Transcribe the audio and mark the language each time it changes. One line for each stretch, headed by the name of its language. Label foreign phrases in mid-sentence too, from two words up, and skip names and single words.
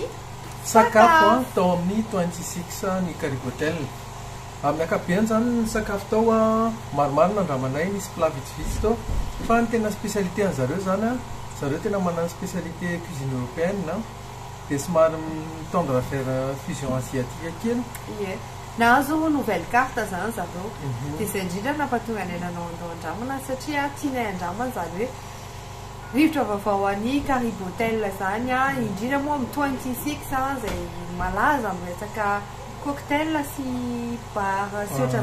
Malagasy: sakafo tao amin'ny 26 ny Caribe Hotel. Amin'ny ankapobeny zany ny sakafo tao maromaro nandramanay nisy plat vitsivitsy tao fa ny tena spécialité an'zareo zany zareo tena manana
French: spécialité cuisine européenne
Malagasy: dia somary mitendre
French: vers fusion asiatique
Malagasy: kely. nahazo
French: nouvelle carte
Malagasy: zany zareo dia izay indrindra nampatonga anay nanao andramana satria tianay andramana zany hoe rivotra vaovao an'ny Caribe Hotel zany indrindra moa amin'ny 26 zay malaza amin'ny resaka cocktail sy bar sy oatra